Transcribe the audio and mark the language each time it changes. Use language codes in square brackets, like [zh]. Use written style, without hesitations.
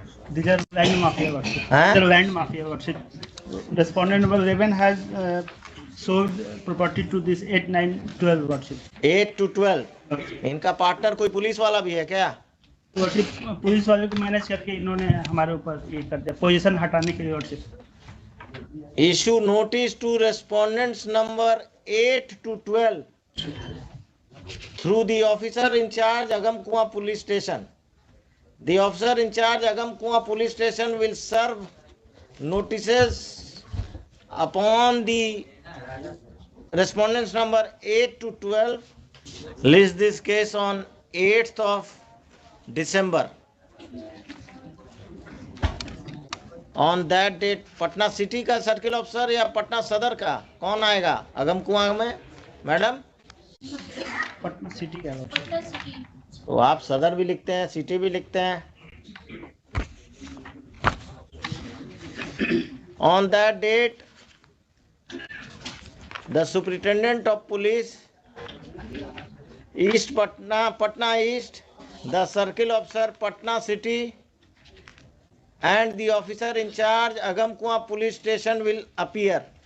[en] These are land mafia lordship. These are land mafia lordship. Respondent number 11 has sold property to this 8, 9, 12 lordship. 8 to 12. [hi] इनका partner कोई police वाला भी है क्या? Lordship police वाले को मैनेज करके इन्होंने हमारे ऊपर ये कर दिया, पोजीशन हटाने के लिए lordship. [en] Issue notice to respondents number 8 to 12 through the officer in charge Agamkuwa police station. The officer in charge Agamkuwa police station will serve notices upon the respondents number 8 to 12. List this case on 8th of December. On that date, [hi] Patna city का circle officer या पटना सदर का कौन आएगा अगमकुआं में? Madam Patna city का lordship. तो आप सदर भी लिखते हैं, सिटी भी लिखते हैं। [en] On that date, the superintendent of police, East Patna East, the circle officer Patna City, and the officer in charge Agamkuwa police station will appear.